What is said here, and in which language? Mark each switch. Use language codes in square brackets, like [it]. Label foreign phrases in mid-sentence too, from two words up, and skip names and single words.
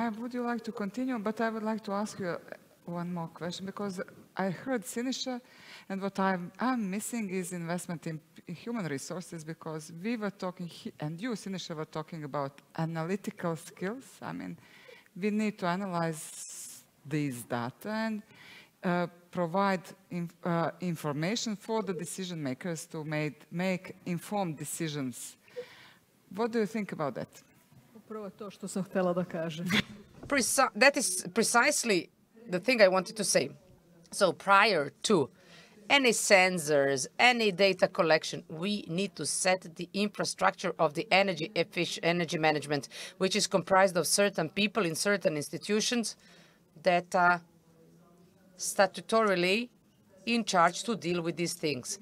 [en] Maya, would you like to continue? But I would like to ask you one more question, because I heard Sinisha, and what I'm missing is investment in human resources, because we were talking, and you, Sinisha, were talking about analytical skills. I mean, we need to analyze these data and provide information for the decision makers to make informed decisions. What do you think about that? [bs] Upravo to što sam htjela da kažem. [en] That is precisely the thing I wanted to say. So prior to any sensors, any data collection, we need to set the infrastructure of the energy management, which is comprised of certain people in certain institutions that are statutorily in charge to deal with these things.